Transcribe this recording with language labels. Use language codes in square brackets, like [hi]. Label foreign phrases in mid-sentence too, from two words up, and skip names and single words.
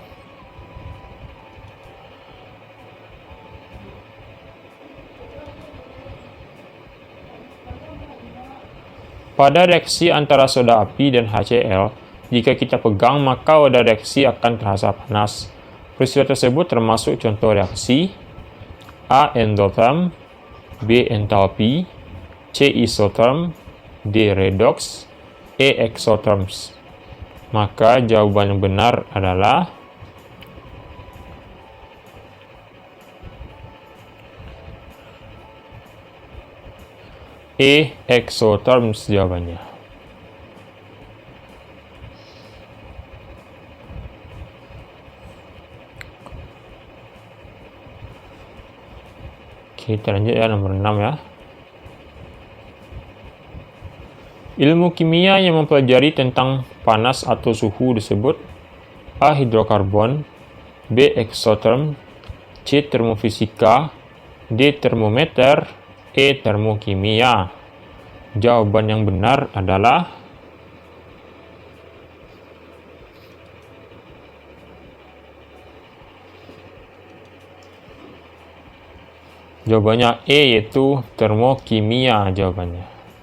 [id] Pada reaksi antara soda api dan HCl, jika kita pegang maka wadah reaksi akan terasa panas. Peristiwa tersebut termasuk contoh reaksi A. Endotherm, B. Enthalpy, C. Isotherm, D. Redox, E. Exotherms. Maka jawaban yang benar adalah E. Exotherms jawabannya. Kita lanjut nomor 6 Ilmu kimia yang mempelajari tentang panas atau suhu disebut A. Hidrokarbon, B. Exotherm, C. Termofisika, D. Termometer, E. Termokimia. Jawaban yang benar adalah jawabannya E, yaitu termokimia jawabannya.